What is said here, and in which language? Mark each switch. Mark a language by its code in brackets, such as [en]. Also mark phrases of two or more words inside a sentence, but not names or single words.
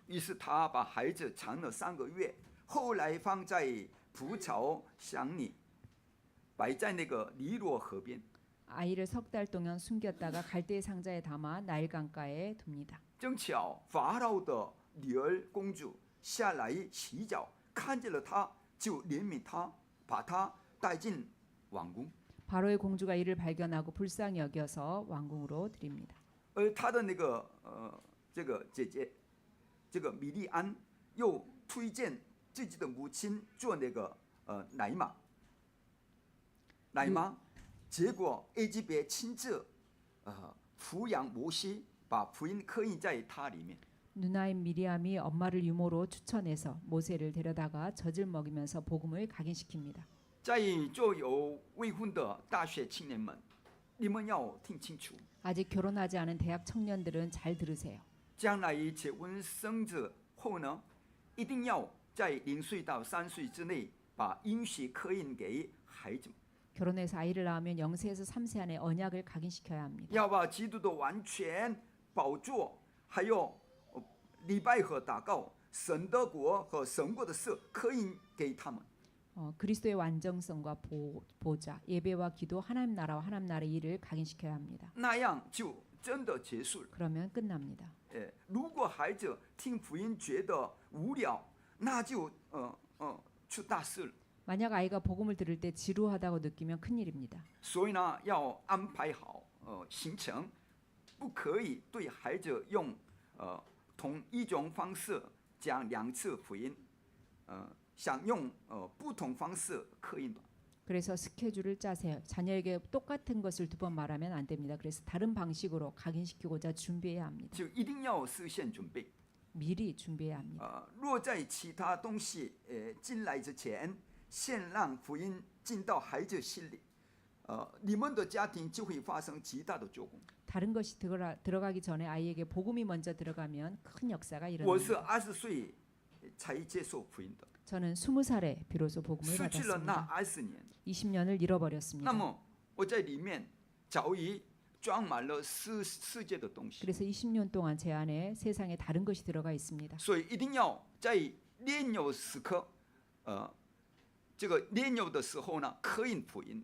[zh] 于是他把孩子藏了3个月，后来放在蒲草箱里，摆在那个尼罗河边。 [ko] 아이를 3달 동안 숨겼다가 갈대 상자에 담아 나일 강가에 둡니다. [zh] 正巧法老的女儿公主下来洗脚，看见了他，就怜悯他，把他带进王宫。 [ko] 바로의 공주가 이를 발견하고 불쌍히 여겨서 왕궁으로 드립니다. [zh] 而他的那个这个姐姐，这个米利安又推荐自己的母亲做那个奶妈，结果埃及别亲自抚养摩西，把福音刻印在他里面。 [ko] 누나인 미리암이 엄마를 유모로 추천해서 모세를 데려다가 젖을 먹이면서 복음을 각인시킵니다. [zh] 在座有未婚的大学青年们，你们要听清楚， [ko] 아직 결혼하지 않은 대학 청년들은 잘 들으세요. [zh] 将来结婚生子后呢，一定要在0岁到3岁之内把应许刻印给孩子们。 [ko] 결혼해서 아이를 낳으면 0세에서 3세 안에 언약을 각인시켜야 합니다. [zh] 要把基督的完全宝座，还有礼拜和祷告， 神的国和神国的事刻印给他们。 [ko] 그리스도의 완전성과 보좌, 예배와 기도, 하나님 나라와 하나님 나라의 일을 각인시켜야 합니다. [zh] 那样就真的结束了。 [ko] 그러면 끝납니다. [zh] 如果孩子听福音觉得无聊，那就出大事了。 [ko] 만약 아이가 복음을 들을 때 지루하다고 느끼면 큰일입니다. [zh] 所以呢，要安排好行程，不可以对孩子用同一种方式讲2次福音，想用不同方式刻印的。 [ko] 그래서 스케줄을 짜세요. 자녀에게 똑같은 것을 2번 말하면 안 됩니다. 그래서 다른 방식으로 각인시키고자 준비해야 합니다. [zh] 就一定要事先准备。 [ko] 미리 준비해야 합니다. [zh] 若在其他东西进来之前，先让福音进到孩子心里，你们的家庭就会发生极大的作工。 [ko] 다른 것이 들어가기 전에 아이에게 복음이 먼저 들어가면 큰 역사가 [zh] 我是 [ko] 일어납니다. [zh] 20岁才接受福音的， [ko] 저는 20살에 비로소 복음을 [zh] 失去了那 [ko] 받았습니다. [zh] 20年。 [ko] 20년을 잃어버렸습니다. [zh] 那么我在里面早已装满了世界的东西， [ko] 그래서 20년 동안 제 안에 세상에 다른 것이 들어가 있습니다. [zh] 所以一定要在年幼时刻，这个年幼的时候呢，刻印福音，